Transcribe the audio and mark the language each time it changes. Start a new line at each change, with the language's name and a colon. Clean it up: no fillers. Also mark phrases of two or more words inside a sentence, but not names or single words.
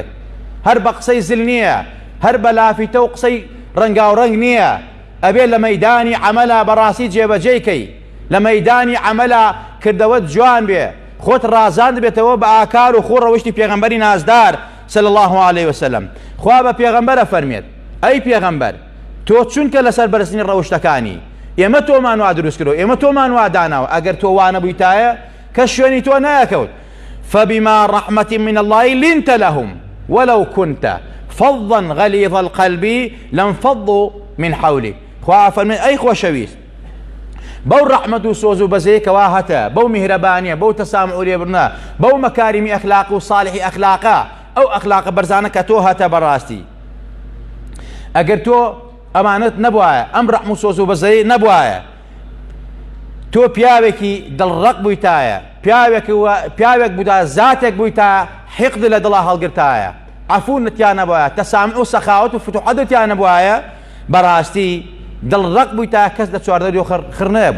Central Kurdish: هەر بە قسەی زل نییە، هەر بە لافیتە و قسەی ڕەنگاوڕەنگ نییە، ئەبێ لە مەیدانی عەمەلا بەڕاستی جێبەجێیکەی، لە مەیدانی عەمەلا کردەوەت جوان بێ، خۆت ڕازاند بێتەوە بە ئاکار و خوڕەوشتی پێغەمبەری نازدار
Arabic: صلی الله عليه وسلم.
Central Kurdish: خوا بە پێغەمبەرە فەرمێت ئەی پێغەمبەر تۆ چونکە لەسەر بەرزترین ڕەوشتەکانی ئێمە تۆمان وا دروست کردەوە، ئێمە تۆمان وا داناوە، ئەگەر تۆ وا نەبوویتایە کەس شوێنی تۆ نایەکەوت.
Arabic: فبما رحمة من الله لنت لهم ولو كنت فظا غليظ القلب لانفضوا من حولك.
Central Kurdish: خوا فەرمێ ئەی خۆشەویست بەو ڕەحمەت و سۆز و بەزەیەکەوا هەتە، بەو میهرەبانیە، بەو تەسامع و لێبڕنە، بەو مەکاریمی ئەخلاق و صالحی ئەخلاقە، ئەو ئەخلاقە بەرزانە کە تۆ هەتە بەڕاستی. ئەگەر تۆ ئەمانەت نەبوایە، ئەم ڕەحم و سۆز و بەزەی نەبوایە، تۆ پیاوێکی دڵڕەق بوویتایە، پیاوێک بوویتە زاتێک بوویتە حقد لە دڵا هەڵگرتایە، عەفوونتیان نەبوایە، تەسامع و سەخاوەت و فتوحەتیان نەبوایە، بەڕاستی دڵڕەق بوویتە کەس لە چواردەری و خڕ نەبوو.